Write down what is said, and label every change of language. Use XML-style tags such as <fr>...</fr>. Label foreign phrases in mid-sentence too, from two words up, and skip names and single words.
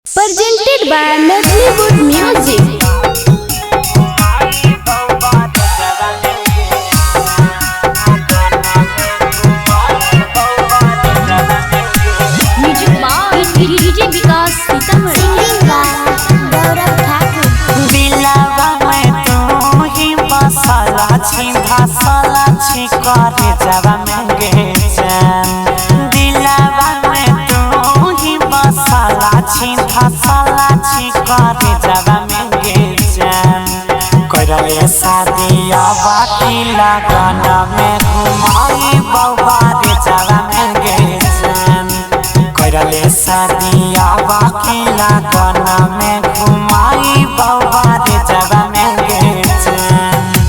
<en>Presented by Livelywood Music. Music by DJ Vikas Sitamarhi. Singing by Gaurav Thakur.</en> <mai>दिलवा में तू ही बसला छी धसला छी करे जवा में गे जान दिलवा में तू ही बसला छी धसला छी करे जवा में गे जान करले शादिया बाकी लगन में घुमाई बउवा रे जवा में गे जान करले शादिया बाकी लगन में घुमाई बउवा रे जवा में गे जान</mai>